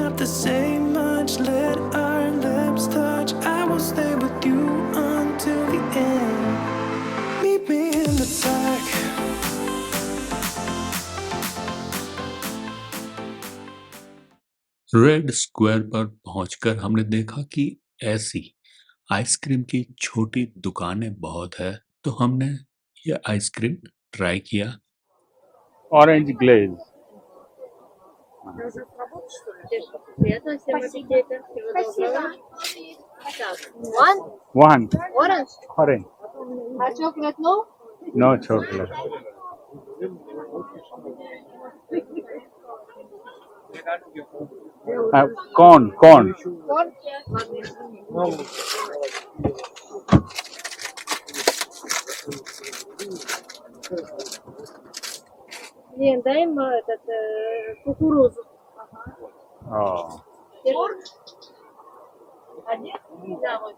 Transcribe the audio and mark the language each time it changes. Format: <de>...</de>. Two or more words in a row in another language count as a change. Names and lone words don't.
<en>say much. Let our lips touch. I will stay with you until the end. Meet me in the dark.</en> <hi>रेड स्क्वायर पर पहुंचकर हमने देखा कि ऐसी आइसक्रीम की छोटी दुकानें बहुत है, तो हमने ये</hi> <en>ice cream try</en> <hi>किया।</hi> <en>orange glaze.</en> <ru>Приятно всем аппетита. Всего доброго. Так,</ru> <en>one वन orange. ऑरेंज, А chocolate no? no chocolate. corn corn Corn?</en> <ru>Лен, дай им этот кукурузу. Корн? Один? Да, вот.</ru>